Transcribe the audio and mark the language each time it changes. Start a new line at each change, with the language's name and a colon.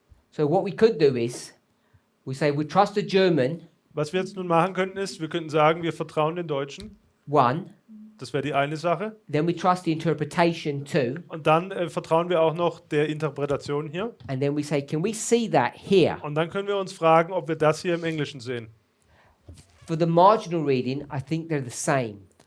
English: So what we could do is we say we trust the German
German: Was wir jetzt nun machen könnten, ist, wir könnten sagen, wir vertrauen den Deutschen.
English: one,
German: Das wäre die eine Sache.
English: then we trust the interpretation two,
German: Und dann vertrauen wir auch noch der Interpretation hier.
English: and then we say, can we see that here?
German: Und dann können wir uns fragen, ob wir das hier im Englischen sehen.
English: For the marginal reading, I think they're the same.